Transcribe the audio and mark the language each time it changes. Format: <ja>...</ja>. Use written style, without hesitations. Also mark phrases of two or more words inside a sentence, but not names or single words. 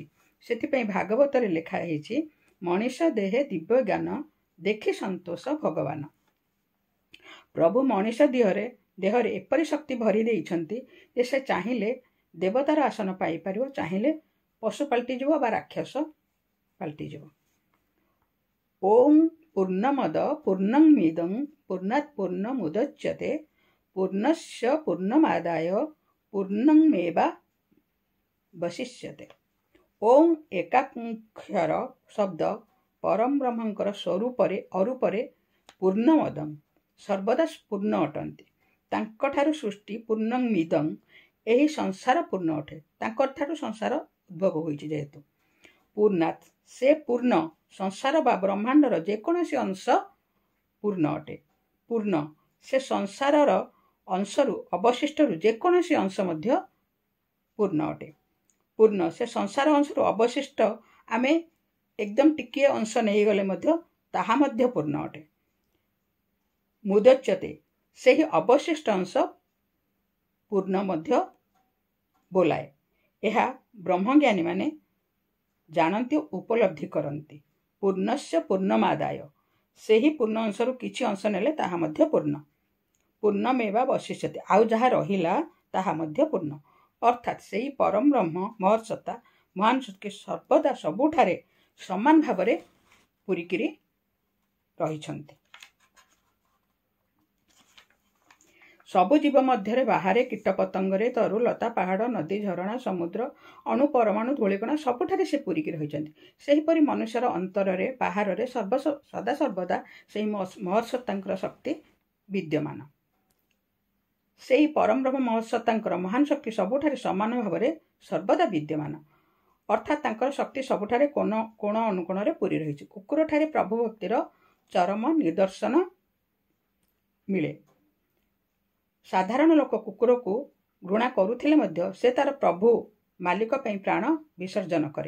<or>ସେଥିପାଇଁ ଭାଗବତରେ ଲେଖା ହୋଇଛି, ମନୀଷ ଦେହେ ଦିବ୍ୟ ଜ୍ଞାନ ଦେଖି ସନ୍ତୋଷ ଭଗବାନ। ପ୍ରଭୁ ମନୀଷ ଦେହରେ ଏପରି ଶକ୍ତି ଭରି ଦେଇଛନ୍ତି ଯେ ସେ ଚାହିଁଲେ ଦେବତାର ଆସନ ପାଇ ପାରିବ, ଚାହିଁଲେ ପଶୁ ପାଲଟି ଯିବ ବା ରାକ୍ଷସ ପାଲଟି ଯିବ।</or> <sa>ओम पूर्णमद पूर्णमिदं पूर्णात् पूर्णमुदच्यते पूर्णस्य पूर्णमादाय पूर्णमेवा वशिष्यते।</sa> <or>ଓମ ଏକାକ୍ଷର ଶବ୍ଦ ପରମ ବ୍ରହ୍ମଙ୍କର ସ୍ୱରୂପରେ ଅରୂପରେ ପୂର୍ଣ୍ଣମଦଂ ସର୍ବଦା ପୂର୍ଣ୍ଣ ଅଟନ୍ତି। ତାଙ୍କଠାରୁ ସୃଷ୍ଟି ପୂର୍ଣ୍ଣମିଦଂ ଏହି ସଂସାର ପୂର୍ଣ୍ଣ ଅଟେ। ତାଙ୍କଠାରୁ ସଂସାର ଉଦ୍ଭବ ହୋଇଛି ଯେହେତୁ ପୂର୍ଣ୍ଣାତ୍ ସେ ପୂର୍ଣ୍ଣ ସଂସାର ବା ବ୍ରହ୍ମାଣ୍ଡର ଯେକୌଣସି ଅଂଶ ପୂର୍ଣ୍ଣ ଅଟେ। ପୂର୍ଣ୍ଣ ସେ ସଂସାରର ଅଂଶରୁ ଅବଶିଷ୍ଟରୁ ଯେକୌଣସି ଅଂଶ ମଧ୍ୟ ପୂର୍ଣ୍ଣ ଅଟେ। ପୂର୍ଣ୍ଣ ସେ ସଂସାର ଅଂଶରୁ ଅବଶିଷ୍ଟ ଆମେ ଏକଦମ ଟିକିଏ ଅଂଶ ନେଇ ଗଲେ ମଧ୍ୟ ତାହା ମଧ୍ୟ ପୂର୍ଣ୍ଣ ଅଟେ। ମୁଦଚ୍ୟତେ ସେହି ଅବଶିଷ୍ଟ ଅଂଶ ପୂର୍ଣ୍ଣ ମଧ୍ୟ ବୋଲାଏ। ଏହା ବ୍ରହ୍ମଜ୍ଞାନୀ ମାନେ ଜାଣନ୍ତି ଉପଲବ୍ଧି କରନ୍ତି। ପୂର୍ଣ୍ଣସ୍ୟ ପୂର୍ଣ୍ଣମାଦାୟ ସେହି ପୂର୍ଣ୍ଣ ଅଂଶରୁ କିଛି ଅଂଶ ନେଲେ ତାହା ମଧ୍ୟ ପୂର୍ଣ୍ଣ। ପୂର୍ଣ୍ଣମେବାବଶିଷ୍ୟତେ ଆଉ ଯାହା ରହିଲା ତାହା ମଧ୍ୟ ପୂର୍ଣ୍ଣ। ଅର୍ଥାତ ସେହି ପରମ ବ୍ରହ୍ମ ମହତ୍‌ସତ୍ତା ମହାନ ଶକ୍ତି ସର୍ବଦା ସବୁଠାରେ ସମାନ ଭାବରେ ପୂରି କରି ରହିଛନ୍ତି। ସବୁ ଜୀବ ମଧ୍ୟରେ ବାହାରେ କୀଟପତଙ୍ଗରେ ତରୁ ଲତା ପାହାଡ଼ ନଦୀ ଝରଣା ସମୁଦ୍ର ଅଣୁ ପରମାଣୁ ଧୂଳିକଣା ସବୁଠାରେ ସେ ପୂରି କି ରହିଛନ୍ତି। ସେହିପରି ମନୁଷ୍ୟର ଅନ୍ତରରେ ବାହାରରେ ସଦା ସର୍ବଦା ସେହି ମହତ୍‌ସତ୍ତାଙ୍କର ଶକ୍ତି ବିଦ୍ୟମାନ। ସେହି ପରମ ବ୍ରହ୍ମ ମହତ୍‌ସତ୍ତାଙ୍କର ମହାନ ଶକ୍ତି ସବୁଠାରେ ସମାନ ଭାବରେ ସର୍ବଦା ବିଦ୍ୟମାନ। ଅର୍ଥାତ ତାଙ୍କର ଶକ୍ତି ସବୁଠାରେ କୋଣ ଅନୁକୋଣରେ ପୂରି ରହିଛି। କୁକୁର ଠାରେ ପ୍ରଭୁ ଭକ୍ତିର ଚରମ ନିଦର୍ଶନ ମିଳେ। ସାଧାରଣ ଲୋକ କୁକୁରକୁ ଘୃଣା କରୁଥିଲେ ମଧ୍ୟ ସେ ତାର ପ୍ରଭୁ ମାଲିକ ପାଇଁ ପ୍ରାଣ ବିସର୍ଜନ କରେ।</or>